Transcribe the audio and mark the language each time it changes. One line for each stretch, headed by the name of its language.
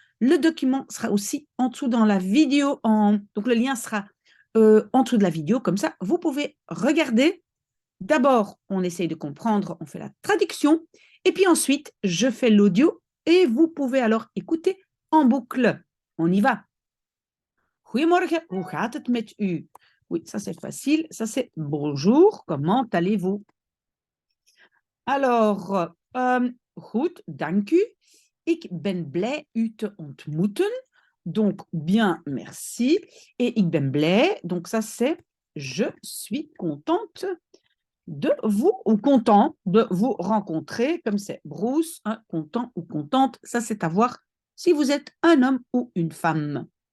French: Le document sera aussi en dessous dans la vidéo, donc le lien sera en dessous de la vidéo, comme ça, vous pouvez regarder. D'abord, on essaye de comprendre, on fait la traduction, et puis ensuite, je fais l'audio, et vous pouvez alors écouter en boucle. On y va.
Dutch: Goedemorgen, hoe gaat het met u?
French: Oui, ça c'est facile, ça c'est bonjour, comment allez-vous?
Dutch: Alors, goed, dank u. Ik ben blij u te ontmoeten.
French: Donc, bien, merci. Et
Dutch: ik ben blij,
French: donc ça c'est je suis contente de vous, ou content de vous rencontrer, comme c'est Bruce, hein, content ou contente, ça c'est à voir si vous êtes un homme ou une femme.